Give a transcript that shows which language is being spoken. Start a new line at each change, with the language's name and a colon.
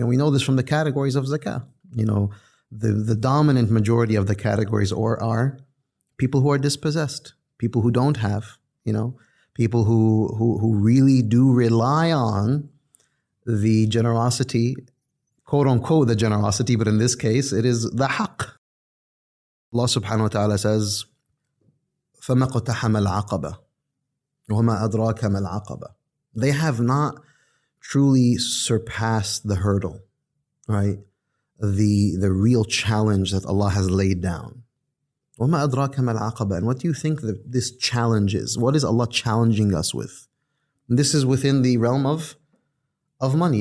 English: And we know this from the categories of zakah. The dominant majority of the categories are people who are dispossessed, people who don't have, people who really do rely on the generosity, quote unquote, the generosity, but in this case, it is the haqq. Allah subhanahu wa ta'ala says,
Arabic: فَمَا اقْتَحَمَ الْعَقَبَةَ وَمَا أَدْرَاكَ مَا الْعَقَبَةَ.
English: They have not truly surpassed the hurdle, right? The real challenge that Allah has laid down.
Arabic: وَمَا أَدْرَاكَ مَا الْعَقَبَةَ.
English: And what do you think that this challenge is? What is Allah challenging us with? And this is within the realm of money.